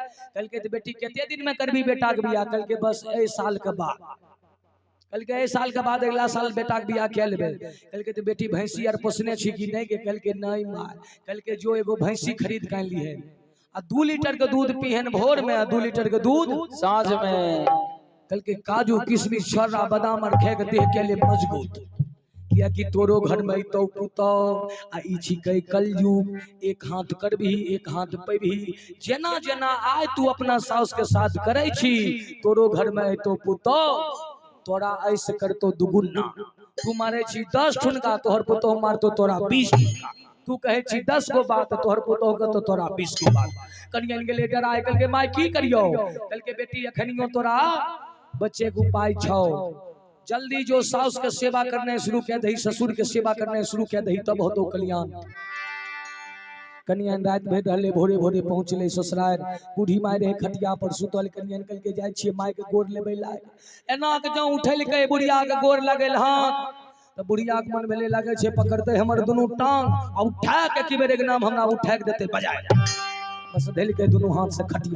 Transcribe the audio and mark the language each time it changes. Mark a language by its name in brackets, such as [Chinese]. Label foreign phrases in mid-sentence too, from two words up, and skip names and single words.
[Maithili] कल के तो बेटी केते दिन में करबी बेटा के बियाह, कल के बस ए साल के बाद, कल के साल के बाद अगला साल बेटा के बियाह कह लेबे। कल के तो बेटी भैंसी आर पोसने छी कि नहीं के, कल के नहीं मार, कल के जो एगो भैंसी खरीद कर ली है आ 2 लीटर के दूध पीहन भोर में, 2 लीटर के दूध साँझ में। कल के काजू किशमिश छोरा बादाम आर खे के देह के लिए मजबूत, किया कि तोरो घर में तो पुतो आ ई छी कई कलयुग, एक हाथ करबी एक हाथ पैबी, जेना जेना आय तू अपना सास के साथ करे छी तोरो घर में तो पुतो तोरा ऐसे करतो दुगुना। तू मारे छी 10 ठुनका, तोहर पुतो मारतो तोरा 20 ठुनका। तू कहे छी 10 गो बात, तोहर पुतो के तो तोरा 20 गो बात। कनियन के लेटर आए कल के माय की करियो, कल के बेटी अखनियो तोरा बच्चे को उपाय छौ, जल्दी जो सास के सेवा करने शुरू कर दही, ससुर के सेवा करने शुरू कर दही, तब होतो कल्याण। कनियन रात भर रहले, भोरे भोरे पहुँचले ससुराल, बूढ़ी माय रहे खटिया पर सुतल। कनियन कल के जाय छियै माय के गोर लेबे लाग, एना के जो उठल के बुढ़िया के गोर लगल हाथ, तो बुढ़िया के मन भेले लागे छै पकड़ते हमर दुनू टांग आ उठा के कि बेरे के नाम हमरा उठा के देते बजाय, बस धैल के दुनू हाथ से खटिया।